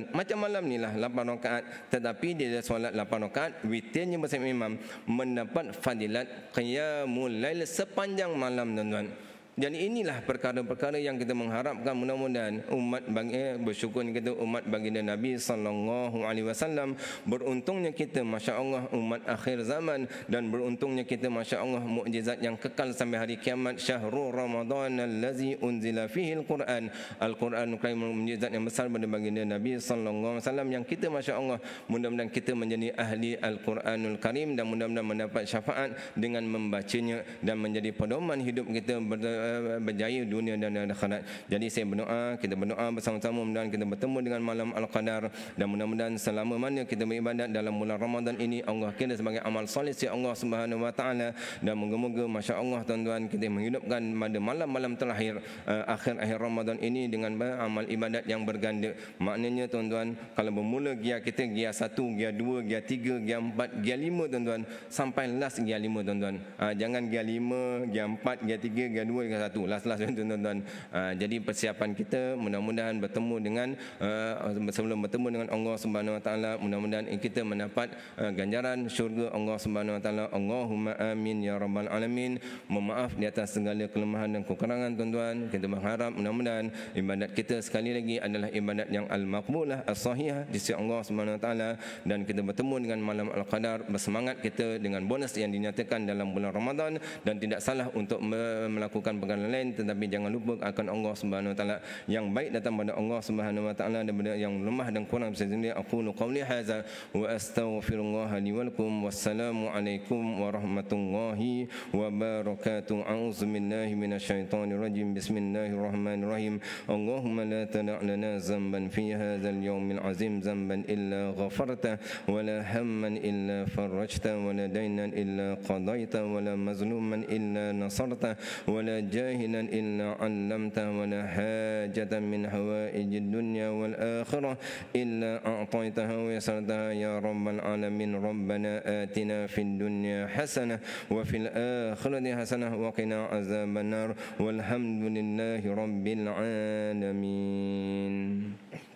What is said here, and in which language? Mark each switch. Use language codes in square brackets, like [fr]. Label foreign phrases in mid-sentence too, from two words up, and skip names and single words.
[ms] Macam malam ni lah 8 rakaat, tetapi dia solat 8 rakaat, witirnya bersama imam, mendapat fadilat [ar] قيام الليل [ms] sepanjang malam, tuan-tuan. Jadi inilah perkara-perkara yang kita mengharapkan, mudah-mudahan umat bersyukur kita umat baginda Nabi [ar] صلى الله عليه وسلم. [ms] Beruntungnya kita, masya-Allah, umat akhir zaman, dan beruntungnya kita, masya-Allah, mukjizat yang kekal sampai hari kiamat. [ar] شهر رمضان الذي أنزل فيه القرآن. [ms] Al-Quran mukjizat yang besar pada baginda Nabi [ar] صلى الله عليه وسلم, [ms] yang kita, masya-Allah, mudah-mudahan kita menjadi ahli [ar] القرآن الكريم, [ms] dan mudah-mudahan mendapat syafaat dengan membacanya dan menjadi pedoman hidup kita berjaya dunia dan akhirat. Jadi saya berdoa, kita berdoa bersama-sama, mudah-mudahan kita bertemu dengan malam Al-Qadar, dan mudah-mudahan selama mana kita beribadat dalam bulan Ramadan ini, Allah kira sebagai amal soleh si Allah [ar] سبحانه وتعالى, [ms] dan moga-moga, masya-Allah, tuan-tuan, kita menghidupkan pada malam-malam terakhir akhir Ramadan ini dengan amal ibadat yang berganda. Maknanya, tuan-tuan, kalau bermula gia kita, gia 1, gia 2, gia 3, gia 4, gia 5, tuan-tuan, sampai last gia 5, tuan-tuan. Jangan gia 5, gia 4, gia 3, gia 2, gia 1, last, tuan-tuan. Jadi persiapan kita, mudah-mudahan bertemu dengan sebelum bertemu dengan Allah [ar] سبحانه وتعالى, [ms] mudah-mudahan kita mendapat ganjaran syurga Allah [ar] سبحانه وتعالى. اللهم آمين يا رب العالمين. [ms] Mohon maaf di atas segala kelemahan dan kekurangan, tuan-tuan. Kita berharap mudah-mudahan ibadat kita sekali lagi adalah ibadat yang [ar] المقبولة، الصحيحة [ms] di sisi Allah [ar] سبحانه وتعالى, [ms] dan kita bertemu dengan malam Al-Qadar, bersemangat kita dengan bonus yang dinyatakan dalam bulan Ramadan, dan tidak salah untuk melakukan perkara lain, tetapi jangan lupa akan Allah [ar] سبحانه وتعالى. [ms] Yang baik datang pada Allah [ar] سبحانه وتعالى, [ms] daripada yang lemah dan kurang bisa sendiri. [ar] أقول قولي هذا وأستغفر الله لي ولكم. والسلام عليكم ورحمة الله وبركاته. أعوذ بالله من الشيطان الرجيم. بسم الله الرحمن الرحيم. اللهم لا تدع لنا ذنبا في هذا اليوم العظيم ذنبا إلا غفرته ولا هما إلا فرجته ولا دينا إلا قضيته ولا مظلوما إلا نصرته ولا جاهلا إلا علمته ولا حاجة من حوائج الدنيا والآخرة إلا أعطيتها ويسرتها يا رب العالمين. ربنا آتنا في الدنيا حسنة وفي الآخرة حسنة وقنا عذاب النار والحمد لله رب العالمين.